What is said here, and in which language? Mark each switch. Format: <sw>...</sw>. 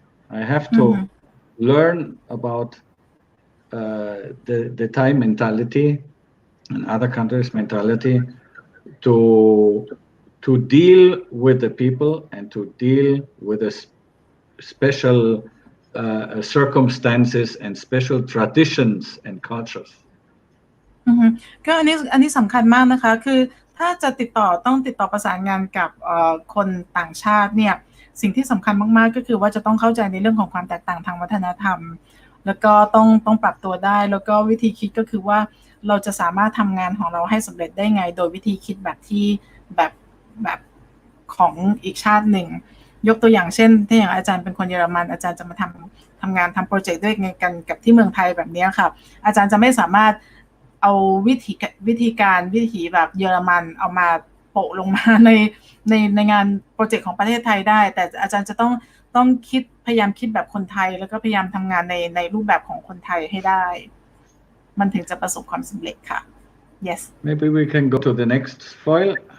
<en>I have to learn about the Thai mentality and other countries' mentality to deal with the people and to deal with the special circumstances and special traditions and cultures.</en> <th>ก็อันนี้สำคัญมากนะคะคือถ้าจะต้องติดต่อประสานงานกับคนต่างชาติเนี่ยสิ่งที่สำคัญมากๆก็คือว่าจะต้องเข้าใจในเรื่องของความแตกต่างทางวัฒนธรรมแล้วก็ต้องปรับตัวได้แล้วก็วิธีคิดก็คือว่าเราจะสามารถทำงานของเราให้สำเร็จได้ไงโดยวิธีคิดแบบที่แบบของอีกชาติหนึ่งยกตัวอย่างเช่นถ้าอย่างอาจารย์เป็นคนเยอรมันอาจารย์จะมาท ทำงานทำโปรเจกต์ด้วยกันกับที่เมืองไทยแบบนี้ค่ะอาจารย์จะไม่สามารถเอาวิธีการแบบเยอรมันเอามาโปะลงมาในงานโปรเจกต์ของประเทศไทยได้แต่อาจารย์จะต้องพยายามคิดแบบคนไทยแล้วก็พยายามทำงานในรูปแบบของคนไทยให้ได้มันถึงจะประสบความสำเร็จค่ะ yes</th> <en>maybe we can go to the next file.</en>